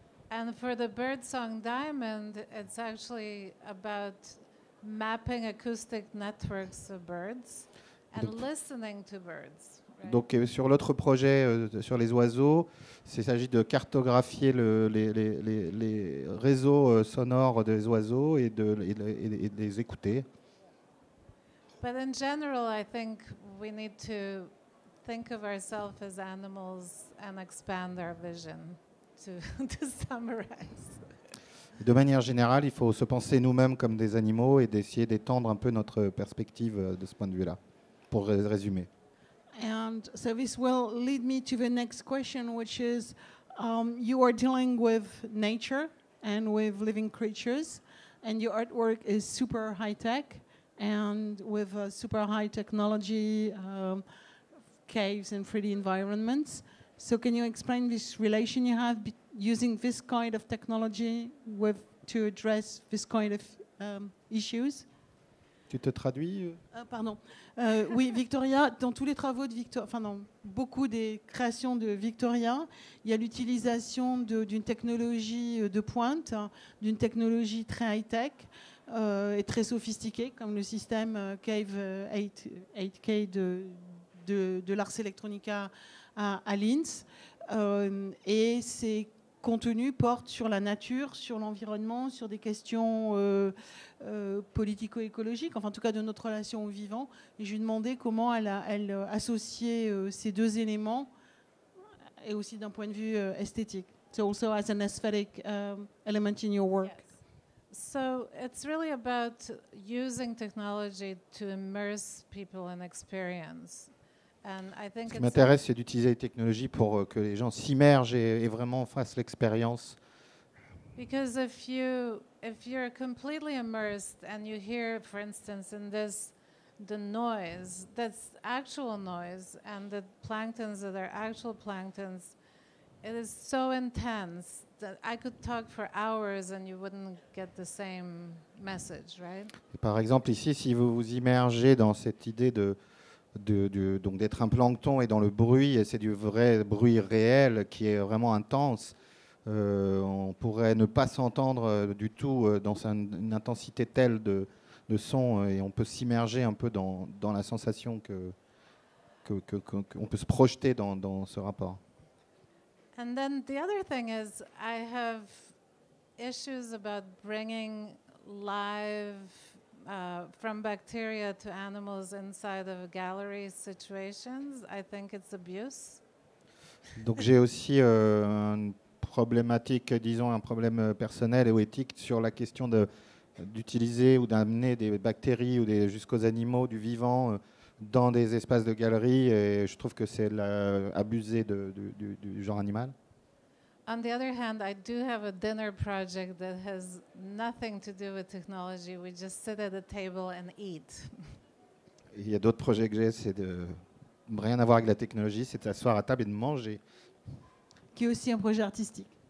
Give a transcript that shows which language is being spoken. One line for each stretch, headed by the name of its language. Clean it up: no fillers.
English: And for the birdsong diamond, it's actually about mapping acoustic networks of birds and listening to birds. Right?
French: Donc sur l'autre projet sur les oiseaux, il s'agit de cartographier les réseaux sonores des oiseaux et de les écouter.
English: But in general, I think we need to think of ourselves as animals and expand our vision, to summarize.
French: De manière générale, il faut se penser nous-mêmes comme des animaux et d'essayer d'étendre un peu notre perspective de ce point de vue-là, pour résumer.
English: And so this will lead me to the next question, which is, you are dealing with nature and with living creatures, and your artwork is super high-tech and with super high technology, caves and 3D environments. So can you explain this relation you have using this kind of technology to address this kind of issues?
French: Tu te traduis Pardon. Oui, Victoria, dans tous les travaux de Victoria, enfin dans beaucoup des créations de Victoria, il y a l'utilisation d'une technologie de pointe, d'une technologie très high-tech et très sophistiquée, comme le système Cave 8K de l'Ars Electronica à Linz. Et ces contenus portent sur la nature, sur l'environnement, sur des questions politico-écologiques, enfin en tout cas de notre relation au vivant. Et je lui demandais comment elle associait ces deux éléments, et aussi d'un point de vue esthétique.
English: So also as an aesthetic element in your work. Yes. So it's really about using technology to immerse people in experience. And I think
French: Ce qui m'intéresse, c'est d'utiliser les technologies pour que les gens s'immergent et vraiment fassent l'expérience.
English: because if you're completely immersed and you hear, for instance, in this the noise, that's actual noise, and the planktons that are actual planktons, it is so intense that I could talk for hours and you wouldn't get the same message, right?
French: Et par exemple, ici, si vous vous immergez dans cette idée donc d'être un plancton et dans le bruit, et c'est du vrai bruit réel qui est vraiment intense, on pourrait ne pas s'entendre du tout dans une intensité telle de son, et on peut s'immerger un peu dans la sensation qu'on peut se projeter dans ce rapport.
English: And then the other thing is I have issues about bringing live from bacteria to animals inside of gallery situations. I think it's abuse.
French: Donc j'ai aussi une problématique, disons un problème personnel ou éthique sur la question d'utiliser ou d'amener des bactéries ou jusqu'aux animaux, du vivant, dans des espaces de galerie, et je trouve que c'est abuser du genre animal.
English: On the other hand, I do have a dinner project that has nothing to do with technology. We just sit at a table and eat.
French: Et il y a d'autres projets que j'ai, c'est rien à voir avec la technologie, c'est de s'asseoir à table et de manger. Qui est aussi un projet artistique.